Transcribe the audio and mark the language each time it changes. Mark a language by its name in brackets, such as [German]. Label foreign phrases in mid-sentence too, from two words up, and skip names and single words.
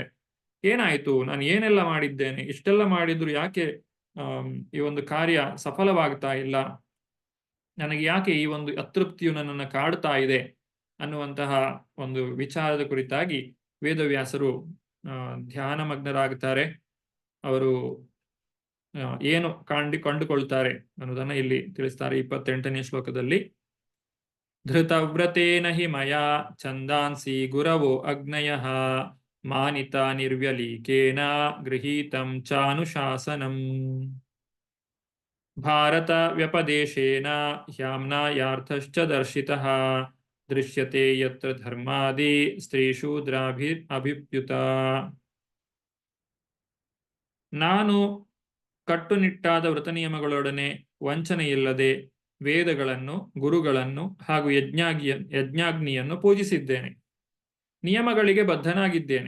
[Kannada] ಏನಾಯ್ತು, ನಾನು ಏನೆಲ್ಲ ಮಾಡಿದ್ದೇನೆ, ಇಷ್ಟೆಲ್ಲ ಮಾಡಿದ್ರು ಯಾಕೆ ಈ ಒಂದು ಕಾರ್ಯ ಸಫಲವಾಗ್ತಾ ಇಲ್ಲ, ನನಗೆ ಯಾಕೆ ಈ ಒಂದು ಅತೃಪ್ತಿಯು ನನ್ನನ್ನು ಕಾಡ್ತಾ ಇದೆ ಅನ್ನುವಂತಹ ಒಂದು ವಿಚಾರದ ಕುರಿತಾಗಿ ವೇದವ್ಯಾಸರು ಧ್ಯಾನಮಗ್ನರಾಗುತ್ತಾರೆ. ಅವರು ಏನು ಕಂಡುಕೊಳ್ತಾರೆ ಅನ್ನೋದನ್ನ ಇಲ್ಲಿ ತಿಳಿಸ್ತಾರೆ 28ನೇ ಶ್ಲೋಕದಲ್ಲಿ. [Sanskrit] ಧೃತವ್ರತೇನ ಹಿ ಮಯಾ ಛಂದಾಂಸಿ ಗುರವೋ ಅಗ್ನಯಃ ಮಾನಿತ ನಿರ್ವ್ಯಲೀಕೇನ ಗೃಹೀತಂ ಚಾನುಶಾಸನಂ ಭಾರತ ವ್ಯಪದೇಶೇನ ಹ್ಯಾಮ್ನಾಯಾರ್ಥಶ್ಚ ದರ್ಶಿತಃ ದೃಶ್ಯತೆ ಯತ್ರ ಧರ್ಮಾದಿ ಸ್ತ್ರೀಶೂದ್ರಾಭಿಪ್ಯುತ. [Kannada] ನಾನು ಕಟ್ಟುನಿಟ್ಟಾದ ವ್ರತನಿಯಮಗಳೊಡನೆ ವಂಚನೆಯಿಲ್ಲದೆ ವೇದಗಳನ್ನು, ಗುರುಗಳನ್ನು ಹಾಗೂ ಯಜ್ಞಾಗ್ನಿಯನ್ನು ಪೂಜಿಸಿದ್ದೇನೆ. ನಿಯಮಗಳಿಗೆ ಬದ್ಧನಾಗಿದ್ದೇನೆ.